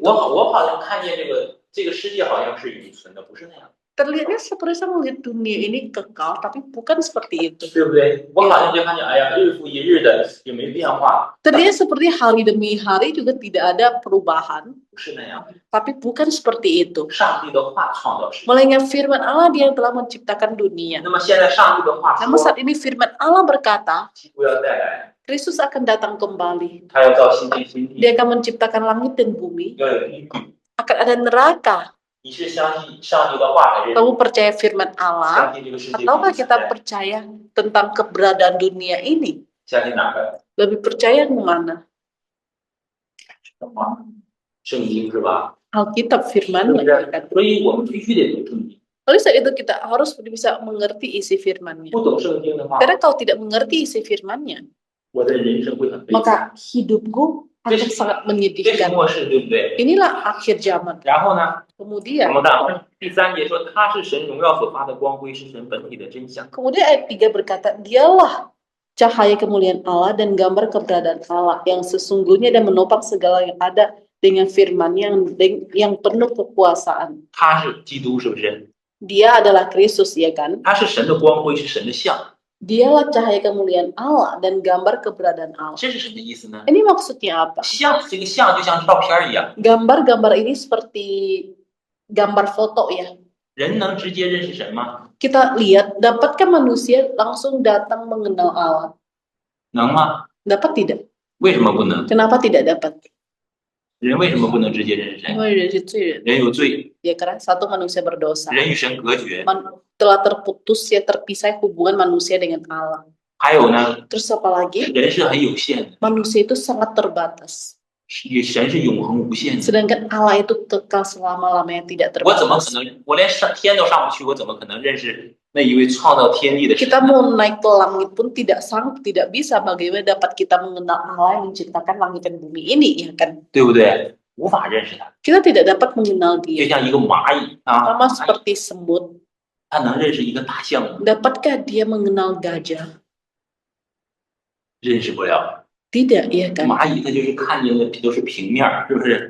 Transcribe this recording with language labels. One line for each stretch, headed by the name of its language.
Chinese: 我好像看见这个世界好像是永存的，不是那样，
Indonesian: Terlihatnya seperti saya melihat dunia ini kekal, tapi bukan seperti itu.
Chinese: 对不对？我好像就看见，哎呀，日复一日的也没变化，
Indonesian: Terlihat seperti hari demi hari juga tidak ada perubahan,
Chinese: 不是那样。
Indonesian: tapi bukan seperti itu.
Chinese: 上帝的话创造世界，
Indonesian: Melainkan firman Allah dia yang telah menciptakan dunia.
Chinese: 那么现在上帝的话
Indonesian: Namun
Chinese: 说，
Indonesian: saat ini firman Allah berkata,
Chinese: 基督要再来，
Indonesian: Kristus akan datang kembali.
Chinese: 他要造新天新地，
Indonesian: Dia akan menciptakan langit dan bumi.
Chinese: 要有地狱。
Indonesian: Akan ada neraka.
Chinese: 你是相信上帝的话，还是
Indonesian: Kamu percaya firman Allah?
Chinese: 相信这个世界？
Indonesian: Ataukah kita percaya tentang keberadaan dunia ini?
Chinese: 相信哪个？
Indonesian: Lebih percaya yang mana?
Chinese: 圣经是吧？
Indonesian: Alkitab
Chinese: 是
Indonesian: firman
Chinese: 不是
Indonesian: kan?
Chinese: 所以我们必须得读圣经。
Indonesian: Oleh sebab itu kita harus bisa mengerti isi firman-Nya.
Chinese: 不懂圣经的话，
Indonesian: Karena kalau tidak mengerti isi firman-Nya,
Chinese: 我的人生会很悲惨。
Indonesian: maka hidupku akan sangat
Chinese: 这是
Indonesian: menyedihkan.
Chinese: 末世，对不对？
Indonesian: Inilah akhir zaman.
Chinese: 然后呢，
Indonesian: Kemudian
Chinese: 我们看第3节说，他是神荣耀所发的光辉，是神本体的真相。
Indonesian: Kemudian ayat 3 berkata, dialah cahaya kemuliaan Allah dan gambar keberadaan Allah yang sesungguhnya dan menopang segala yang ada dengan firman yang penuh kekuasaan.
Chinese: 他是基督，是不是？
Indonesian: Dia adalah Kristus, ya kan?
Chinese: 他是神的光辉，是神的像。
Indonesian: Dialah cahaya kemuliaan Allah dan gambar keberadaan Allah.
Chinese: 这是什么意思呢？
Indonesian: Ini maksudnya apa?
Chinese: 像这个像就像照片一样，
Indonesian: Gambar-gambar ini seperti gambar foto ya.
Chinese: 人能直接认识神吗？
Indonesian: Kita lihat, dapatkah manusia langsung datang mengenal Allah?
Chinese: 能吗？
Indonesian: Dapat tidak?
Chinese: 为什么不能？
Indonesian: Kenapa tidak dapat?
Chinese: 人为什么不能直接认识神？
Indonesian: Karena dia
Chinese: 罪人. 人有罪，
Indonesian: Ya karena satu manusia berdosa.
Chinese: 人与神隔绝。
Indonesian: Telah terputus ya terpisah hubungan manusia dengan Allah.
Chinese: 还有呢，
Indonesian: Terus apa lagi?
Chinese: 人是很有限的，
Indonesian: Manusia itu sangat terbatas.
Chinese: 神是永恒无限的。
Indonesian: Sedangkan Allah itu kekal selama-lamanya tidak
Chinese: 我怎么可
Indonesian: terbatas.
Chinese: 能？我连上天都上不去，我怎么可能认识那一位创造天地的神
Indonesian: Kita
Chinese: 呢？
Indonesian: mau naik ke langit pun tidak sanggup, tidak bisa. Bagaimana dapat kita mengenal Allah yang menciptakan langit dan bumi ini, ya kan?
Chinese: 对不对？无法认识他，
Indonesian: Kita tidak dapat mengenal
Chinese: 就
Indonesian: dia.
Chinese: 像一个蚂蚁啊，
Indonesian: Sama seperti semut.
Chinese: 它能认识一个大象吗？
Indonesian: Dapatkah dia mengenal gajah?
Chinese: 认识不了。
Indonesian: Tidak, ya kan?
Chinese: 蚂蚁它就是看见的都是平面儿，是不是？